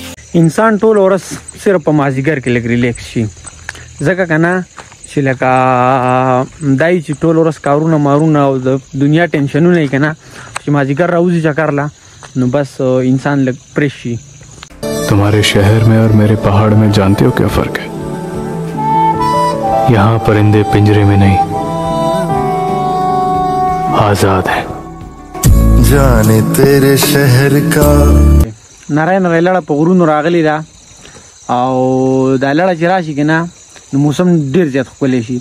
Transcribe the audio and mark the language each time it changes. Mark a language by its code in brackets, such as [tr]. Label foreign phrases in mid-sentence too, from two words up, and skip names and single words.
[ps] انسان ټول ورځ صرف په مازدیګر کې لږ ریلیکس شي، ځکه که نه چې لکه دای چې ټول ورځ کارونه مارونه او د دنیا ټینشنونه یې که نه چې مازدیګر راوځي چکر له نو بس انسان لږ فریش شي. [hi] तुम्हारे शहर में और मेरे पहाड़ में जानते हो क्या फर्क है? यहाँ परिंदे पिंजरे में नहीं आजाद हैं. जाने तेरे शहर का [ps] نری نری لړه په غرونو راغلی ده او دا لړه چې راشي که نه نو موسم ډېر زیات ښکلی شي.